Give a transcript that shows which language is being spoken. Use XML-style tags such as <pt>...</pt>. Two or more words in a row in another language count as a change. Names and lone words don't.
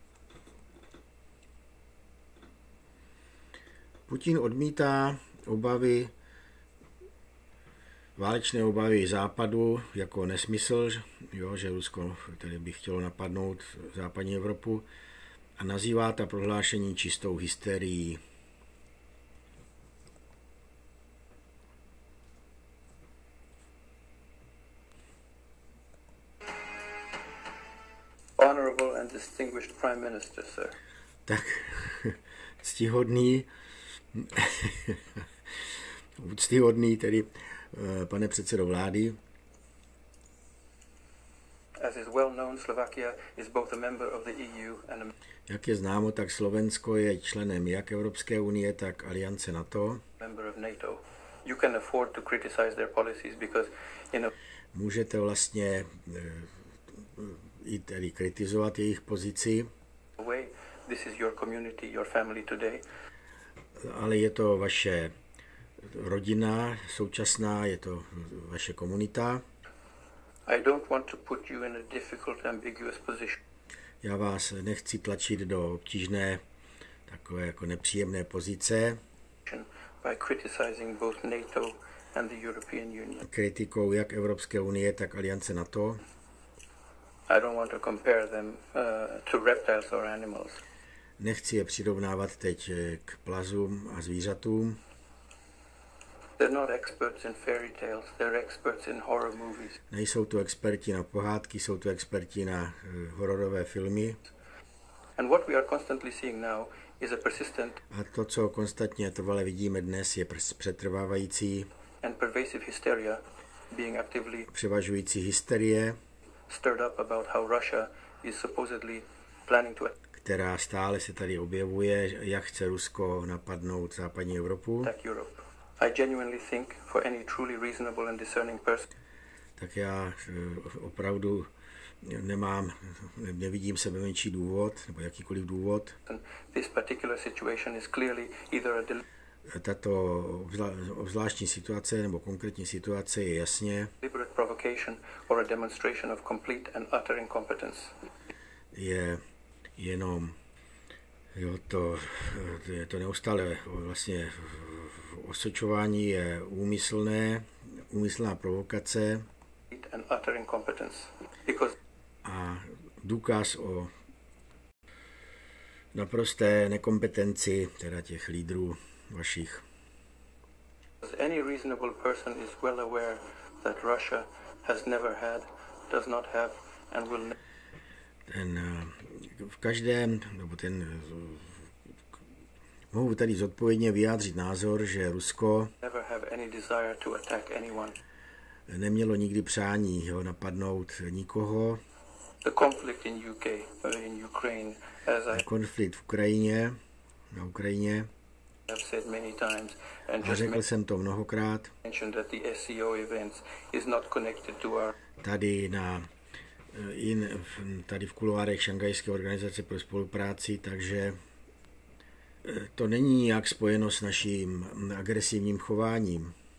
<cs>Putin odmítá válečné obavy Západu jako nesmysl, že Rusko tedy by chtělo napadnout západní Evropu a nazývá ta prohlášení čistou hysterií.</cs> <en>Honorable and distinguished Prime Minister, sir.</en> <cs>Tak úctyhodný tedy pane předsedo vlády.</cs> <en>As is well known, Slovakia is both a member of the EU and a</en> <cs>Jak je známo, tak Slovensko je členem jak Evropské unie, tak aliance NATO.</cs> <en>member of NATO. You can afford to criticize their policies because,</en> <cs>Můžete vlastně i tedy kritizovat jejich pozici,</cs> <en>a way, this is your community, your family today.</en> <cs>ale je to vaše rodina současná, je to vaše komunita.</cs> <en>I don't want to put you in a difficult, ambiguous position.</en> <cs>Já vás nechci tlačit do obtížné, takové jako nepříjemné pozice,</cs> <en>By criticizing both NATO and the European Union.</en> <cs>kritikou jak Evropské unie, tak aliance NATO.</cs> <en>I don't want to compare them to reptiles or animals.</en> <cs>Nechci je přirovnávat teď k plazům a zvířatům.</cs> <en>They're not experts in fairy tales, they're experts in horror movies.</en> <cs>Nejsou to experti na pohádky, jsou to experti na hororové filmy.</cs> <en>And what we are constantly seeing now is a persistent</en> <cs>A to, co konstantně trvale vidíme dnes, je přetrvávající,</cs> <en>and pervasive hysteria being actively</en> <cs>převažující hysterie,</cs> <en>stirred up about how Russia is supposedly planning to</en> <cs>která stále se tady objevuje, jak chce Rusko napadnout západní Evropu.</cs> <en>attack Europe. I genuinely think for any truly reasonable and discerning person</en> <cs>Tak já opravdu nevidím sebe menší důvod, nebo jakýkoliv důvod. Tato obzvláštní situace nebo konkrétní situace je jasně je jenom to neustále vlastně osočování je úmyslná provokace a důkaz o naprosté nekompetenci teda těch lídrů vašich.</cs> <en>Any reasonable person is well aware that Russia has never had, does not have and will never.</en> <cs>V každém, nebo mohu tady zodpovědně vyjádřit názor, že Rusko nemělo nikdy přání napadnout nikoho. Konflikt v Ukrajině, na Ukrajině, a řekl jsem to mnohokrát, tady v kuloárech Šanghajské organizace pro spolupráci, takže to není nějak spojeno s naším agresivním chováním.</cs>